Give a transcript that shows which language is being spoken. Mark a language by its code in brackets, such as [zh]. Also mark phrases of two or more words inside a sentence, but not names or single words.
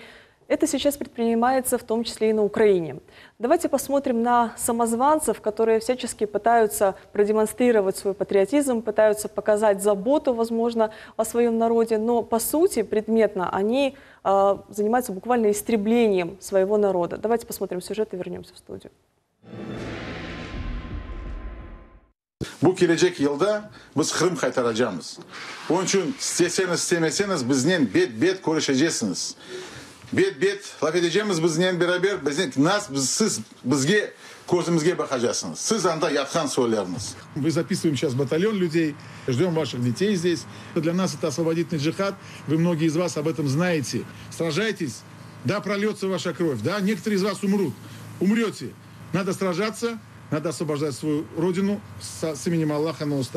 [ru] Это сейчас предпринимается в том числе и на Украине. Давайте посмотрим на самозванцев, которые всячески пытаются продемонстрировать свой патриотизм, пытаются показать заботу, возможно, о своем народе, но по сути, предметно, они занимаются буквально истреблением своего народа. Давайте посмотрим сюжет и вернемся в студию. [crh] Bu gelecek yılda biz Kırım kaytaracağız. Onun için isteseniz istemeseniz bizden bet konuşacaksınız. Bet laf edeceğimiz bizden beraber siz bizge gözümüzge bakacaksınız. Siz anda yatkan söyleriniz. [ru] Мы записываем сейчас батальон людей, ждем ваших детей здесь. Для нас это освободительный джихад. Вы многие из вас об этом знаете. Сражайтесь, да, прольется ваша кровь, да, некоторые из вас умрут. Умрете. Надо сражаться. Надо освобождать свою родину с именем Аллаха на устах.